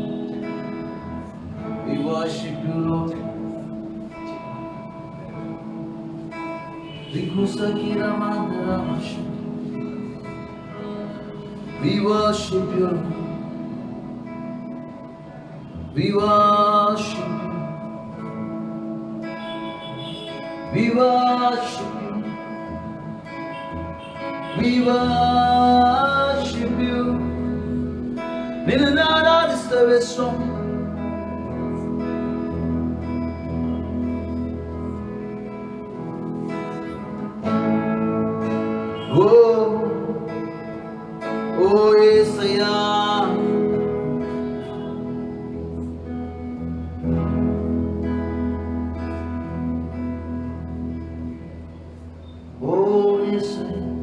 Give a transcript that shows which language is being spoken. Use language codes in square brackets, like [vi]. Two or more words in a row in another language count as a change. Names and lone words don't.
[en] We worship you, Lord. We worship you, Lord. We worship you. We worship you. We worship you. [kn] ನಿನ್ನನ್ನು ಆರಾಧಿಸ್ತೇವೆ ಸ್ವಾಮಿ. [te] ಓ యేసయ్యా, ఓ యేసయ్యా,